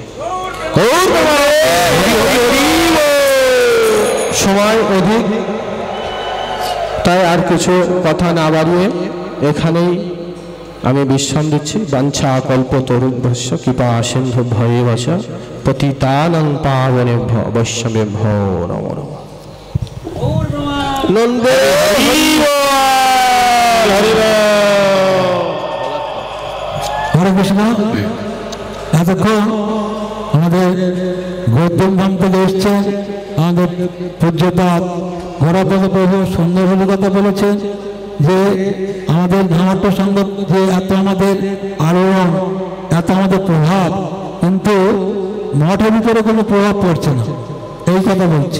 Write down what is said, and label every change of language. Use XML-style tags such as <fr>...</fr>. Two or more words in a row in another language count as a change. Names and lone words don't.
<bn>সময় অধিক, তাই আর কিছু কথা না বাড়িয়ে এখানেই আমি বিশ্রাম দিচ্ছি।</bn> <sa>वाञ्छा कल्पतरुभ्यश्च कृपा सिन्धु भये वच पतितानां पावनेभ्यो वैष्णवेभ्यो नमो नमः। নন্দে</sa> <bn>হরে কৃষ্ণ। এতক্ষণ আমাদের গৌতম ধাম থেকে এসছেন আমাদের পূজ্যপাদ গৌরপদ প্রভু সুন্দরভাবে কথা বলেছেন যে আমাদের ধামাট্য সংঘ যে এত আমাদের আলোড়ন, এত আমাদের প্রভাব, কিন্তু মঠের ভিতরে কোনো প্রভাব পড়ছে না, এই কথা বলছে।</bn>